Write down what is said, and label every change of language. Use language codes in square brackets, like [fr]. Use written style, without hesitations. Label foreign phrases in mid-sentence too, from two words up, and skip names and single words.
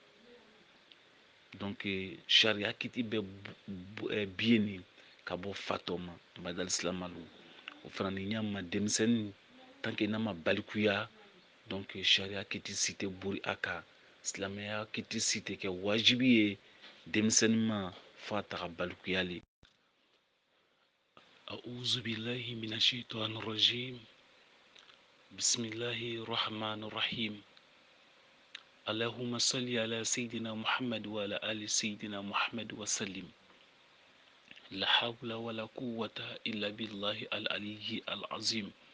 [bm] donc sariya kiti bɛ biye nin ka bɔ fatɔ ma badal silamɛlu o fana ni ɲama denmisɛnnin [fr] tant que [bm] n'a ma balikuya donc sariya kiti si tɛ bori a kan silamɛya kiti si tɛ kɛ wajibi ye denmisɛnnin ma f'a taga balikuya le [ar] أعوذ بالله من الشيطان الرجيم بسم الله الرحمن الرحيم اللهم صل على سيدنا محمد وعلى آل سيدنا محمد وسلم لا حول ولا قوة إلا بالله العلي العظيم